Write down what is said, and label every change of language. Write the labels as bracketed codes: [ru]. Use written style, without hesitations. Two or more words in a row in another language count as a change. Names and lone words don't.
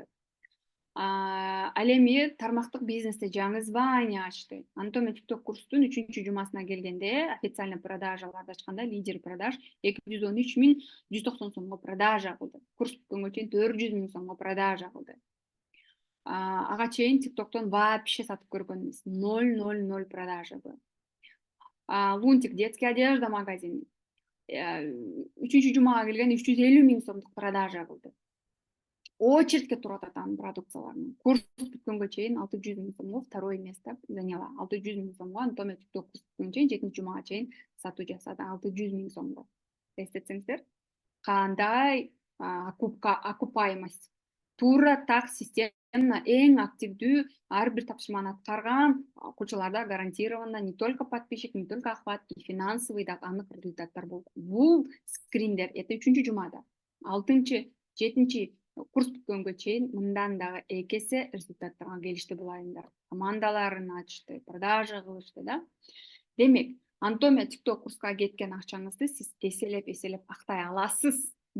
[ky] Ал эми тармактык бизнесте жаңы звание ачты. Анатомия TikTok курстун 3 жумасына келгенде официальный продажаларды ачканда [ru] лидер продаж [ky] 213 190 сомго продажа кылды. Курс бүткөнгө чейин 400 000 сомго продажа кылды. Ага чейин TikToктон вообще сатып көргөн эмес. [ru] 0 продажа был. [ky] Лунтик [ru] детский одежда [ky] магазини 3 жумага келгенде 350 000 сомдук продажа кылды. очередьке турат атанын продукцияларына. Курс бүткөнгө чейин 600 миң сомго [ru] второе место заняла. [ky] 600 миң сомго Антомия TikTok курс бүткөнгө чейин 7 жумага чейин сатуу жасады. 600 миң сомго. Эстетсеңиздер, кандай окупаемость. Туура так системно эң активдүү ар бир тапшырманы аткарган окуучуларда [ru] гарантированно не только подписчик, не только охват, и финансовый [ky] дагы анык результаттар болду. Бул скриндер эти 3 жумада, 6, 7 курс бүткөнгө чейин мындан дагы 2 эсе результаттарга келишти бул айымдар. Командаларын ачты, продажа кылышты да. Демек, Антомия TikTok курска кеткен акчаңызды сиз эселеп актай аласыз.